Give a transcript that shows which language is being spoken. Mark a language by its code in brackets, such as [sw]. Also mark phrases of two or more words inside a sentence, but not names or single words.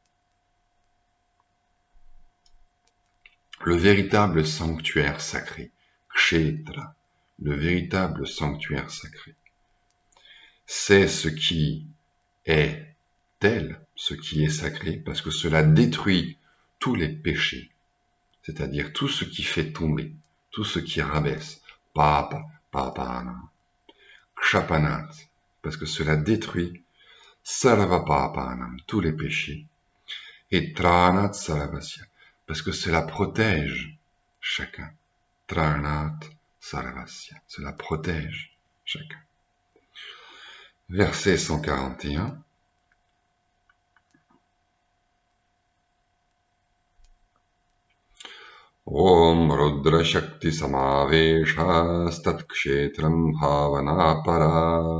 [fr] Le véritable sanctuaire sacré, Kshetra, le véritable sanctuaire sacré, c'est ce qui est tel, ce qui est sacré, parce que cela détruit tous les péchés, c'est-à-dire tout ce qui fait tomber, tout ce qui rabaisse, [sa] पाप, पापन, क्षपणात्, [fr] parce que cela détruit [sa] सर्व पापानाम्, [fr] tous les péchés, et [sa] त्राणात् सर्वस्य, [fr] parce que cela protège chacun, [sa] त्राणात् सर्वस्य, [fr] cela protège chacun. Verset 141. [sa] ॐ रुद्र शक्ति समावेशस्तत् क्षेत्रं भावना परा.